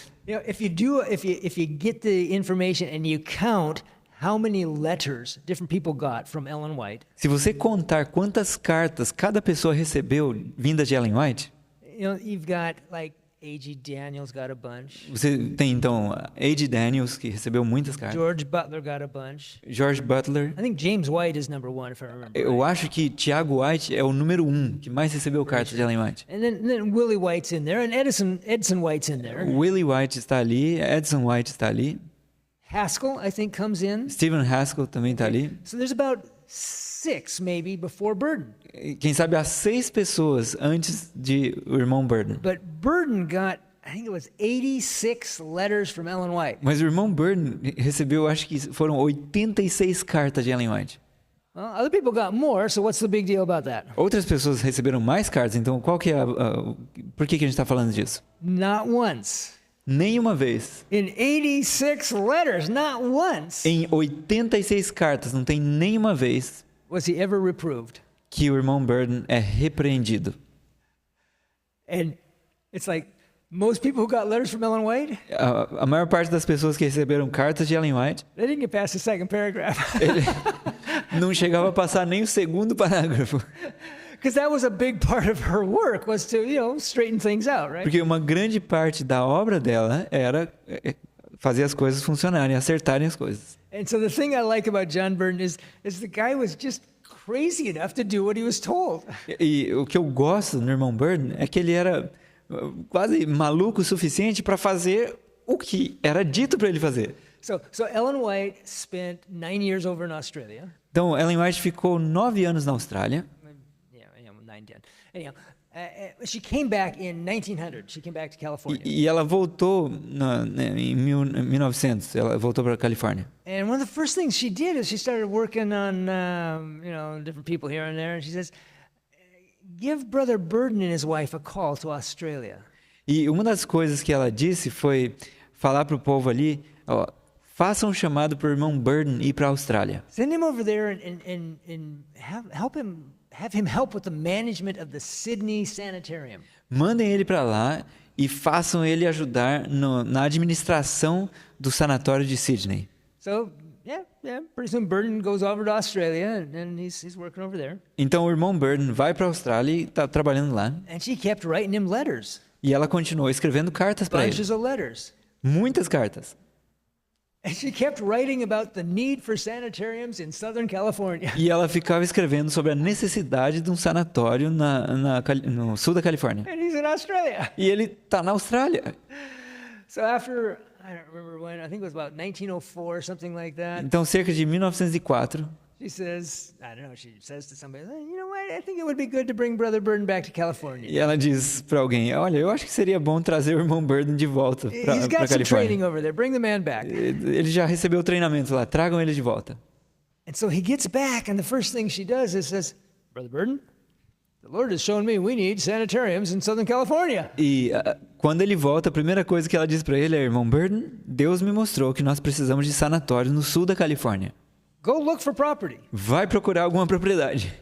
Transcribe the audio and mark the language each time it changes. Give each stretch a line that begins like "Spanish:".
English: You know, if you get the information and you count how many letters different people got from Ellen White.
Portuguese: Se você contar quantas cartas cada pessoa recebeu vindas de Ellen White,
English: You know, you've got like A.G. Daniels got a bunch.
Portuguese: você tem então A.G. Daniels, que recebeu muitas cartas,
English: George Butler got a bunch.
Portuguese: George Butler.
English: I think James White is number 1 if I remember.
Portuguese: Eu acho que Tiago White é o número 1 que mais recebeu cartas de Ellen White.
English: And then Willie White's in there and Edson White's in there.
Portuguese: Willie White está ali, Edson White está ali,
English: Haskell, I think, comes in.
Portuguese: Stephen Haskell também está ali.
English: So there's about 6 maybe before Burden.
Portuguese: Quem sabe há 6 pessoas antes de o irmão Burden.
English: But Burden got, I think it was 86 letters from Ellen White.
Portuguese: Mas o irmão Burden recebeu, acho que foram 86 cartas de Ellen White.
English: Well, other people got more, so what's the big deal about that?
Portuguese: Outras pessoas receberam mais cartas, então qual que é por que a gente está falando disso?
English: Not once.
Portuguese: Nenhuma vez.
English: In 86 letters, not once
Portuguese: Em 86 cartas, não tem nenhuma vez
English: was he ever reproved.
Portuguese: que o irmão Burden é repreendido.
English: And it's like most people who got letters from Ellen White,
Portuguese: A maior parte das pessoas que receberam cartas de Ellen White,
English: they didn't get past the second paragraph.
Portuguese: ele não chegava a passar nem o segundo parágrafo.
English: Because that was a big part of her work, was to, straighten things out, right?
Portuguese: Porque uma grande parte da obra dela era fazer as coisas funcionarem, acertarem as coisas.
English: And so the thing I like about John Burden is the guy was just crazy enough to do what he was told.
Portuguese: E o que eu gosto no irmão Burden é que ele era quase maluco o suficiente para fazer o que era dito para ele fazer.
English: So Ellen White spent 9 years over in Australia.
Portuguese: Então, Ellen White ficou 9 anos na Austrália.
English: 9, 10. Anyhow, she came back in 1900. She came back to California.
Portuguese: E ela voltou em 1900. Ela voltou para a Califórnia.
English: And one of the first things she did is she started working on, different people here and there. And she says, give Brother Burden and his wife a call to Australia.
Portuguese: E uma das coisas que ela disse foi falar para o povo ali, ó, façam um chamado para o irmão Burden ir para a Austrália.
English: Send him over there and have him help with the management of the Sydney Sanitarium.
Portuguese: Mandem ele para lá e façam ele ajudar na administração do sanatório de Sydney.
English: So, pretty soon Burden goes over to Australia and he's working over there.
Portuguese: Então o irmão Burden vai para a Austrália e está trabalhando lá.
English: And she kept writing him letters.
Portuguese: E ela continuou escrevendo cartas para ele.
English: Bunches of letters.
Portuguese: Muitas cartas.
English: And she kept writing about the need for sanitariums in Southern California.
Portuguese: E ela ficava escrevendo sobre a necessidade de um sanatório no sul da Califórnia.
English: And he's in Australia.
Portuguese: E ele está na Austrália.
English: So after, I don't remember when, I think it was about 1904, something like that.
Portuguese: Então, cerca de 1904,
English: She says, I don't know, she says to somebody, you know what, I think it would be good to bring Brother Burden back to California.
Portuguese: E ela diz para alguém, olha, eu acho que seria bom trazer o irmão Burden de volta para
English: He's got some training
Portuguese: Califórnia.
English: over there. Bring the man back.
Portuguese: Ele já recebeu o treinamento lá, tragam ele de volta.
English: And so he gets back, and the first thing she does is says, Brother Burden, the Lord has shown me we need sanitariums in Southern California.
Portuguese: E quando ele volta, a primeira coisa que ela diz para ele é, irmão Burden, Deus me mostrou que nós precisamos de sanatórios no sul da Califórnia.
English: Go look for property.
Portuguese: Vai procurar alguma propriedade.